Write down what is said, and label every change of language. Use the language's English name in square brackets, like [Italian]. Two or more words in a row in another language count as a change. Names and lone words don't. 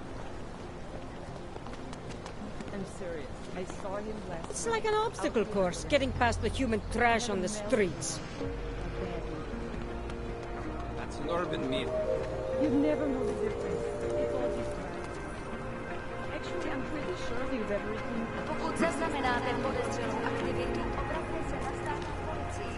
[English] I'm serious. I saw him last It's like an obstacle course, getting past the human trash on the streets. That's an urban myth. You never know the difference. It's all just Actually, I'm pretty sure we've everything. [Czech] Pokud zaznamenáte podezřelou aktivitu, obraťte se na státní policii.